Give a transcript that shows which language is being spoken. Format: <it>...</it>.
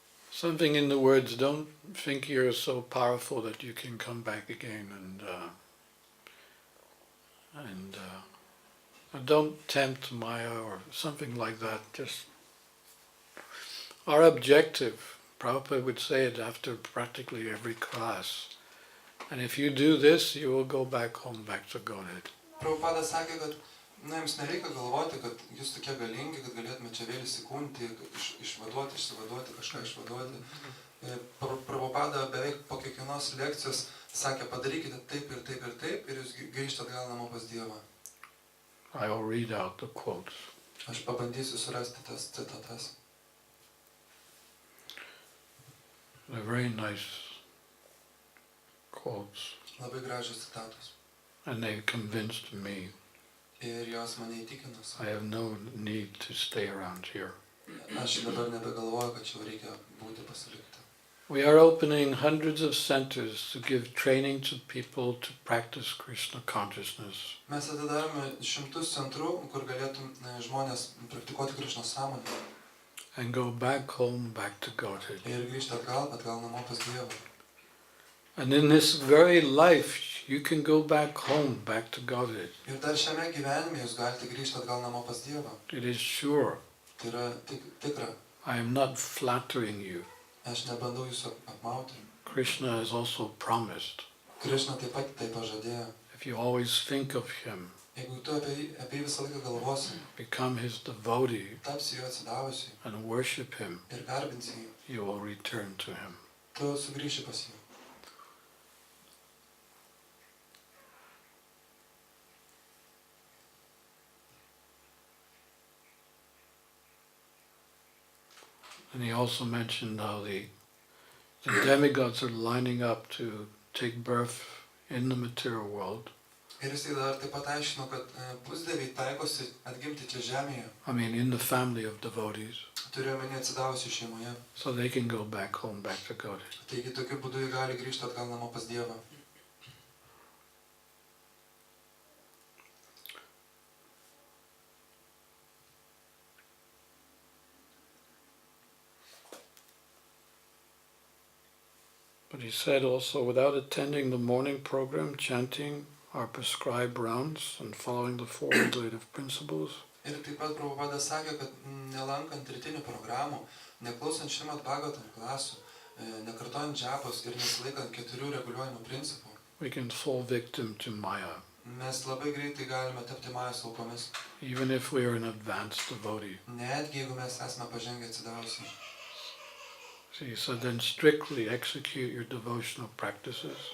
<en>Something in the words, don't think you're so powerful that you can come back again and don't tempt Maya or something like that. Just our objective, Prabhupada would say it after practically every class. And if you do this, you will go back home, back to Godhead.</en> <lt>Prabhupada sakė, kad jums nereikia galvoti, kad jūs tokie galingi, kad galėtume čia vėl įsikūnti, išsivaduoti, kažką išvaduoti. Prabhupada beveik po kiekvienos lekcijos sakė, padarykite taip ir taip ir taip ir jūs grįžtate atgal namo pas Dievą.</lt> <en>I will read out the quotes.</en> <lt>Aš pabandysiu surasti tas citatas.</lt> <en>They're very nice quotes.</en> <lt>Labai gražios citatos.</lt> <en>And they convinced me.</en> <lt>Ir jos mane įtikinus.</lt> <en>I have no need to stay around here.</en> <lt>Aš dabar nebegalvoju, kad čia reikia būti pasilikti.</lt> <en>We are opening hundreds of centers to give training to people to practice Krishna consciousness.</en> <lt>Mes atidarome šimtus centrų, kur galėtų žmonės praktikuoti Krishnos sąmonę.</lt> <en>and go back home, back to Godhead.</en> <lt>Ir grįžti atgal namo pas Dievą.</lt> <en>And in this very life, you can go back home, back to Godhead.</en> <lt>Ir dar šiame gyvenime jūs galite grįžti atgal namo pas Dievą.</lt> <en>It is sure.</en> <lt>Tai yra tikra.</lt> <en>I am not flattering you.</en> <lt>Aš nebandau jūsų apmauti.</lt> <en>Krishna has also promised.</en> <lt>Krishna taip pat tai pažadėjo.</lt> <en>If you always think of him,</en> <lt>Jeigu tu apie jį visą laiką galvosi,</lt> <en>become his devotee,</en> <lt>tapsi jo atsidavusi</lt> <en>and worship him,</en> <lt>ir garbinsi jį,</lt> <en>you will return to him.</en> <lt>tu sugrįši pas jį.</lt> <en>And he also mentioned how the demigods are lining up to take birth in the material world.</en> <lt>Ir jisai dar taip pat aiškino, kad pusdieviai taikosi atgimti čia žemėje.</lt> <en>I mean, in the family of devotees.</en> <lt>Turiu omeny atsidavusi šeimoje.</lt> <en>So they can go back home, back to Godhead.</en> <lt>Taigi tokiu būdu jie gali grįžti atgal namo pas Dievą.</lt> <en>But he said also, without attending the morning program, chanting our prescribed rounds and following the four regulative principles,</en> <lt>Ir taip pat Prabhupada sakė, kad nelankant rytinių programų, neklausant Shrimad Bhagavatam klasių, nekartojant džapos ir nesilaikant 4 reguliuojamų principų,</lt> <en>we can fall victim to Maya,</en> <lt>mes labai greitai galime tapti Majos aukomis.</lt> <en>even if we are an advanced devotee.</en> <lt>Netgi jeigu mes esame pažengę atsidavusi.</lt> <en>So he said, then strictly execute your devotional practices.</en>